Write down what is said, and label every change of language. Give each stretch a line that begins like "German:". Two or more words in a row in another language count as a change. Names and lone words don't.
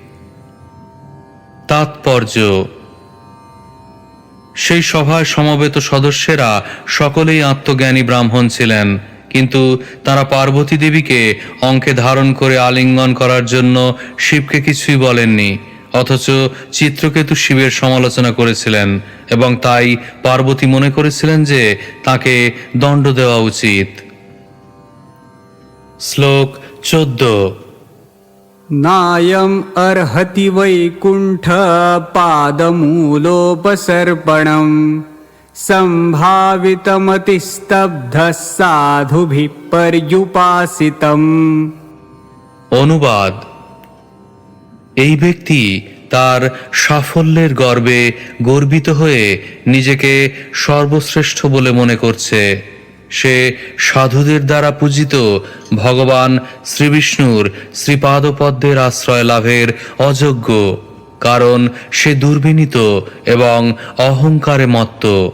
Bangla: তাৎপর্য: সেই সভায় সমবেত সদস্যেরা সকলেই আত্মজ্ঞানী ব্রাহ্মণ ছিলেন, কিন্তু তারা পার্বতী দেবীকে অঙ্কে ধারণ করে আলিঙ্গন করার জন্য শিবকে কিছুই বলেননি, অথচ চিত্রকেতু শিবের সমালোচনা করেছিলেন এবং তাই পার্বতী মনে করেছিলেন যে তাকে দণ্ড দেওয়া উচিত। শ্লোক 14।
Sanskrit: नायम् अर्हति वैकुण्ठ पादमूलोपसर्पणम् सम्भावितमतिस्तब्धः साधुभिः पर्युपासितम्।
Bangla: অনুবাদ: এই ব্যক্তি তার সাফল্যের গর্বে গর্বিত হয়ে নিজেকে সর্বশ্রেষ্ঠ বলে মনে করছে। সে সাধুদের দ্বারা পূজিত ভগবান শ্রীবিষ্ণুর শ্রীপাদপদ্মের আশ্রয় লাভের অযোগ্য, কারণ সে দুর্বিনীত এবং অহংকারে মত্ত।